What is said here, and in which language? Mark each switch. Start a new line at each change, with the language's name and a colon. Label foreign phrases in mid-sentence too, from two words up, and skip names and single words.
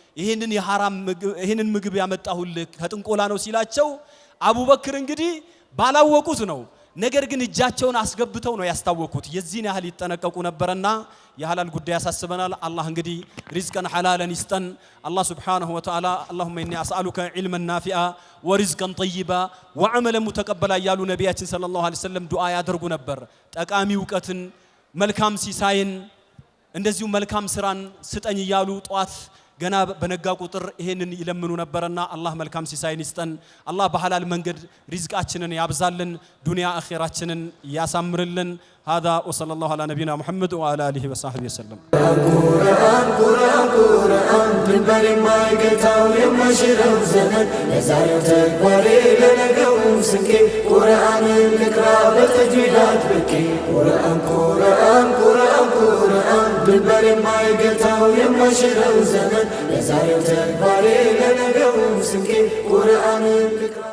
Amharic: ይሄንን ምግብ ያመጣሁልህ ከጥንቆላ ነው ሲላቸው አቡበክር እንግዲህ ባላወቁት ነው ነገር ግን እጃቸውን አስገብተው ነው ያስታወቁት የዚህን ያህል ይተነቀቁ ነበርና የሐላል ጉዳይ ያሳስበናል አላህ እንግዲህ ሪዝቀን ሐላለን ይስጠን አላህ
Arabic: سبحانه وتعالى اللهم اني اسالك علما نافعا ورزقا طيبا وعملا متقبلا
Amharic: ያሉ ነብያችን
Arabic: صلى الله عليه وسلم
Amharic: ዱዓ ያደርጉ ነበር ጠቃሚ ዕውቀትን መልካም ሲሳይን እንደዚሁ መልካም ስራን ስጠኝ ይያሉ ጧት ገና በነጋ ቁጥር ይሄንን ይለምኑ ነበርና አላህ መልካም ሲሳይን ይስጠን አላህ በሐላል መንገድ ሪዝቃችንን ያብዛልን ዱንያ አኺራችንን ያሳምርልን
Arabic: هذا وصلى الله على نبينا محمد وعلى اله وصحبه وسلم
Amharic: قرآن ድንበር የማይገታው የማይሽረው ዘመን ለዛሬው ተግባሬ ለነገው ስንቄ ቁርአንን ልቅራ በተጅዊድ አጥብቄ ቁርአን ድንበር የማይገታው የማይሽረው ዘመን ለዛሬው ተግባሬ ለነገው ስንቄ ቁርአንን ልቅራ